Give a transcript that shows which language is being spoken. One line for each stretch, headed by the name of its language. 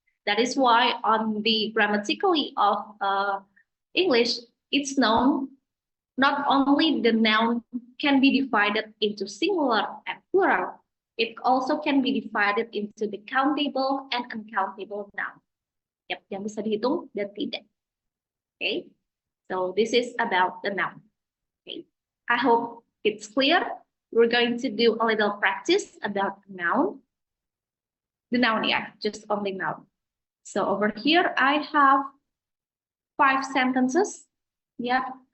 English: That is why on the grammatically of English, it's known not only the noun can be divided into singular and plural, it also can be divided into the countable and uncountable noun.
Indonesian: Yep, yang bisa dihitung dan tidak.
English: Okay, so this is about the noun. Okay, I hope it's clear. We're going to do a little practice about noun. The noun, yeah, just only noun. So over here, I have 5 sentences. Yeah.